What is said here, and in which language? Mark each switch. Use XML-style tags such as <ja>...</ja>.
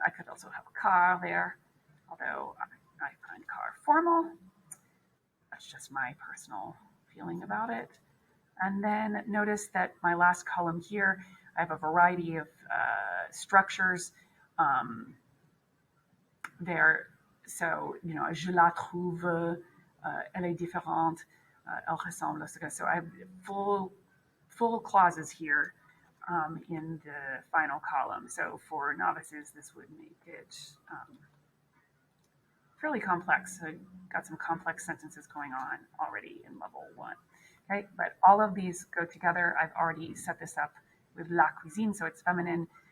<en>I could also have a car there, although I find car formal. That's just my personal feeling about it. And then notice that my last column here, I have a variety of structures there.</en> <fr>So, je la trouve, elle est différente, elle ressemble.</fr> <en>So I have full clauses here in the final column. So for novices, this would make it fairly complex. So got some complex sentences going on already in level 1. Okay, but all of these go together. I've already set this up with la cuisine, so it's feminine.</en>